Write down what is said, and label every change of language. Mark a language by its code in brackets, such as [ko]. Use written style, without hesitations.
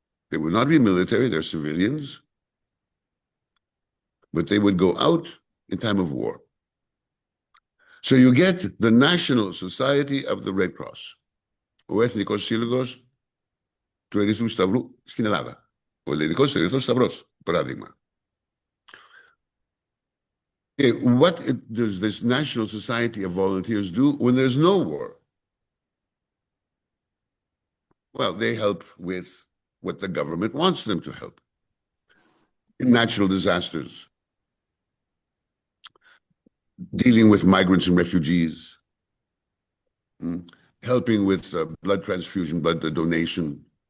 [en] They would not be military, they're civilians, but they would go out in time of war. So you get the National Society of the Red Cross, [el] ο Εθνικός Σύλλογος του Ερυθρού Σταυρού στην Ελλάδα. Ο Ελληνικός Ερυθρός Σταυρός, παράδειγμα. [en] Okay, what does this National Society of Volunteers do when there's no war? Well, they help with what the government wants them to help. In natural disasters, dealing with migrants and refugees, helping with blood transfusion, blood donation.